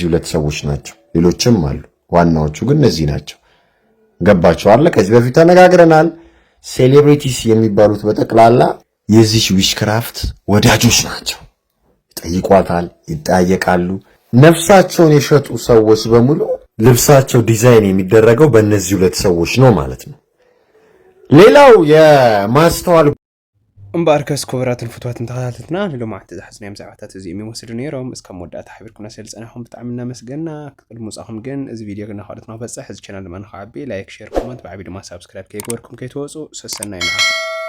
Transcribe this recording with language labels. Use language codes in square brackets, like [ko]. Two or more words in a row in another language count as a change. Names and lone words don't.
[am] ሁለት ሰዎች ናቸው። ሌሎችም አሉ፣ ዋናዎቹ ግን እነዚህ ናቸው። ገባቸው አለ። ከዚህ በፊት ተነጋግረናል። ሴሌብሪቲስ የሚባሉት በጠቅላላ የዚህ ዊችክራፍት ወዳጆች ናቸው። ይጠይቋታል፣ ይጠያየቃሉ። ነፍሳቸውን የሸጡ ሰዎች በሙሉ ልብሳቸው ዲዛይን የሚደረገው በእነዚህ ሁለት ሰዎች ነው ማለት ነው። ሌላው የማስተዋል [ti] እምበኣርከስ ክቡራትን ፍትዋትን ተኸታተልትና ንሎማዓንቲ ዝሓዝናዮም ዛዕባታት እዚኦም ይመስሉ ነይሮም። እስካብ መወዳእታ ሓቢርኩና ስለዝፀናሕኩም ብጣዕሚ እናመስገንና። ቅድሚ ምውፃእኩም ግን እዚ ቪድዮ እናኻልኦት ንክበፅሕ እዚ ቻናል ድማ ንክዓቢ ላይክ፣ ሼር፣ ኮመንት ብዓብዪ ድማ ሳብስክራይብ ከይገበርኩም ከይትወፁ ሰሰናይ መዓልቲ